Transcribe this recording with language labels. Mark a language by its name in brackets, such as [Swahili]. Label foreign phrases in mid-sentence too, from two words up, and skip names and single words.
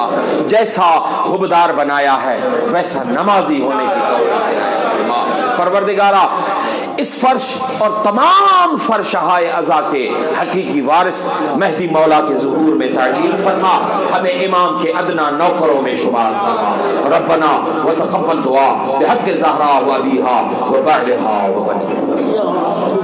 [Urdu] جیسا حبدار بنایا ہے ویسا نمازی ہونے کی توفیق عنایت فرما. پروردگارہ اس فرش اور تمام فرشہائے عزا کے حقیقی وارث مہدی مولا کے ظہور میں تعجیل فرما. ہمیں امام کے ادنا نوکروں میں شمار فرما. [Arabic] ربنا وتقبل دعا بحق زہرا و ابیہا و بعدہا و بنیہا.